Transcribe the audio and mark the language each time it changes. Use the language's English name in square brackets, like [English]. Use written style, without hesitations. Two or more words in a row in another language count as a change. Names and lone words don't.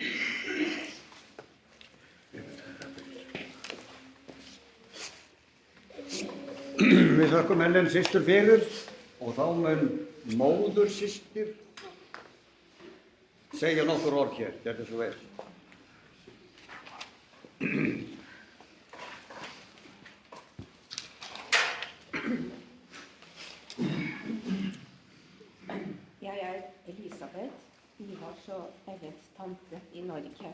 [Icelandic] Við þökkum Ellen systur fyrir og þá mun móður systir segja nokkur orð hér, þetta svo vel. [Norwegian] Jeg er Elisabeth, Ivars og Ellens tante i Norge.